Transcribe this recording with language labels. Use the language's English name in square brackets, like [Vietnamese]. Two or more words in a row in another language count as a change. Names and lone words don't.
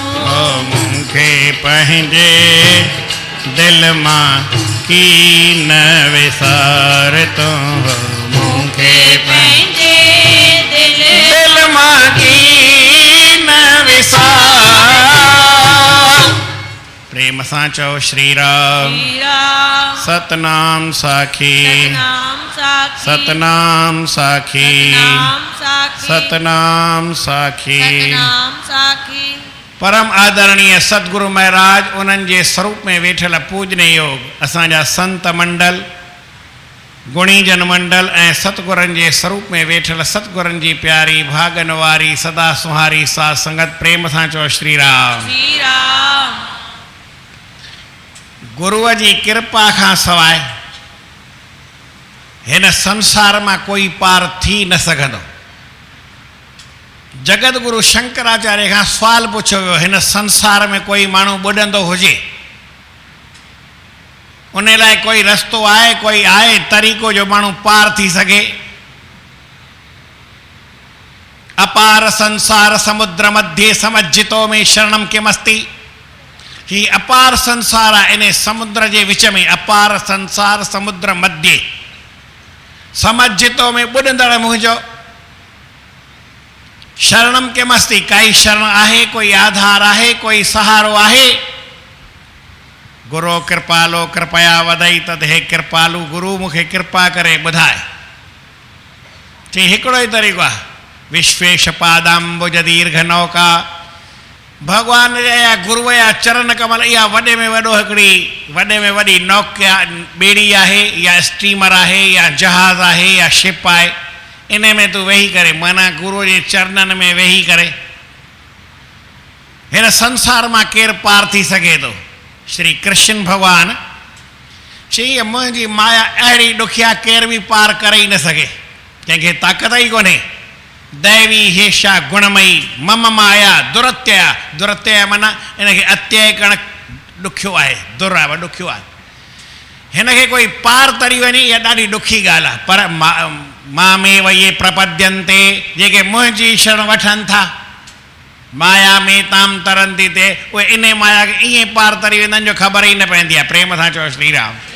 [Sindhi] हो मूंखे पंहिंजे दिल मां की न विसार तूं हो मूंखे पंहिंजे दिल दिल मां की न विसार प्रेम सां चओ श्री राम राम सतनाम साखी सतनाम साखी सतनाम साखी सतनाम साखी सतनाम साखी सतनाम साखी परम आदरणीय सतगुरु महाराज उन्हनि जे स्वरूप में वेठल पूजनीय योग असांजा संत मंडल गुणीजन मंडल ऐं सतगुरनि जे स्वरूप में वेठल सतगुरनि जी प्यारी भागन वारी सदा सुहारी साध संगत प्रेम सां चओ श्री राम श्री राम गुरुअ जी कृपा खां सवाइ हिन संसार मां कोई पार थी न सघंदो जगत गुरु शंकराचार्य खां सवाल पुछियो वियो हिन संसार में कोई माण्हू ॿुॾंदो हुजे उन लाइ कोई रस्तो आहे कोई आहे तरीक़ो जो माण्हू पार थी सघे [Sanskrit] अपार संसार समुद्र मध्य समज्जितो में शरणम किमस्ति [Sindhi] ही अपार संसार आहे इन समुद्र जे विच में [Sanskrit] अपार संसार समुद्र मध्य समज्जितो में [Sindhi] ॿुॾंदड़ मुंहिंजो शरणम के मस्ती काई शरण आहे कोई आधार आहे कोई सहारो आहे [Sanskrit] गुरु कृपालो कृपया वदई तद [Sindhi] हे कृपालु गुरु मूंखे कृपा करे ॿुधाए चई हिकिड़ो ई तरीक़ो आहे [Sanskrit] विश्वेश पादाम्बुज दीर्घ नौका [Sindhi] भगवान या गुरु या चरण कमल इहा वॾे में वॾो हिकिड़ी वॾे में वॾी नौका ॿेड़ी आहे या स्टीमर आहे या जहाज़ आहे या शिप आहे इन में तूं वेही करे माना गुरू जे चरणनि में वेही करे हिन संसार मां केरु पार थी सघे थो श्री कृष्ण भगवान चई मुंहिंजी माया अहिड़ी ॾुखिया केर बि पार करे ई न सघे कंहिंखे ताक़त ई कोन्हे [Sanskrit] दैवी हेशा गुणमयी मम माया दुरत्यय [Sindhi] दुरत्यय माना इनखे अत्यय करणु ॾुखियो आहे दुर आहे ॾुखियो आहे हिनखे कोई पार तरी वञे इहा ॾाढी ॾुखी ॻाल्हि आहे पर [Sanskrit] मां में वये प्रपद्यन्ते [Sindhi] जेके मुंहिंजी शरण वठनि था [Sanskrit] माया में ताम तरंती ते [Sindhi] उहे इन माया खे ईअं पार तरी वेंदा आहिनि जो ख़बर ई न पवंदी आहे प्रेम सां चओ श्री राम